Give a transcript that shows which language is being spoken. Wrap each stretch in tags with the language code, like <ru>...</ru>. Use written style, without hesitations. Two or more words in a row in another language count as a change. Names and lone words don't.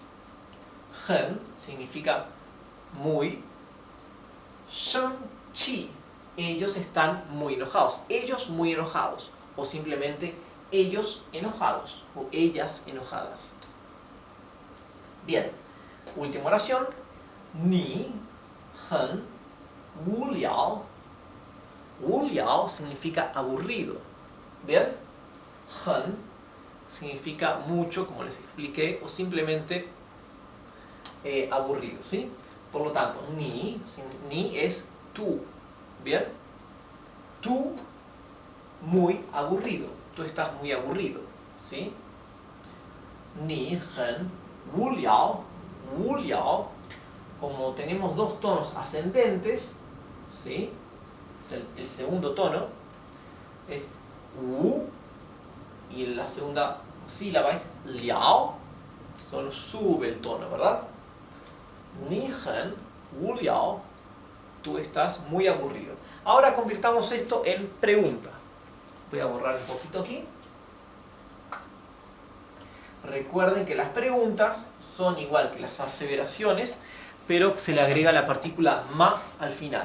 <es>Hen significa muy.</es> <zh>生气,</zh> <es>ellos están muy enojados. Ellos muy enojados. O simplemente ellos enojados o ellas enojadas. Bien, última oración.</es> <zh>你很无聊. 无聊</zh> <es>significa aburrido. Bien, hen significa mucho, como les expliqué, o simplemente aburrido, ¿sí? Por lo tanto, ni es tú. Bien, tú muy aburrido. Tú estás muy aburrido, ¿sí?</es> <zh>你很无聊. 无聊,</zh> <es>como tenemos dos tonos ascendentes, ¿sí? Es el segundo tono, es wu, y la segunda sílaba es liao, solo sube el tono, ¿verdad?</es> <zh>你很无聊,</zh> <es>tú estás muy aburrido. Ahora convirtamos esto en pregunta. Voy a borrar un poquito aquí. Recuerden que las preguntas son igual que las aseveraciones, pero se le agrega la partícula ma al final.</es>